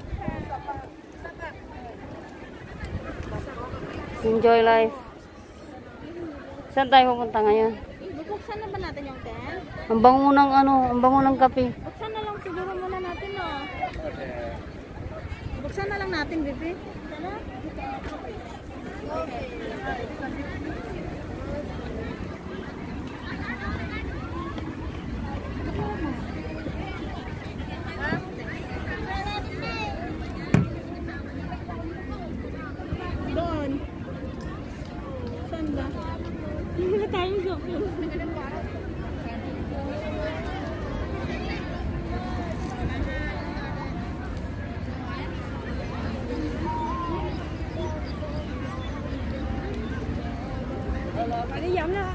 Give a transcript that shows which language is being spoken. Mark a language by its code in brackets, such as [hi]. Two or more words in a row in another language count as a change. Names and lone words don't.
[en] Enjoy life. [tl] Saan tayo pupunta ngayon? Buksan na ba natin yung tent? Ang bango ng ang bango ng kape. Buksan na lang siguro muna natin, no? Buksan na lang natin, bebe. Sana? Okay. Doon. Saan ba? Wala tayong shopping. Phải đi giống ra.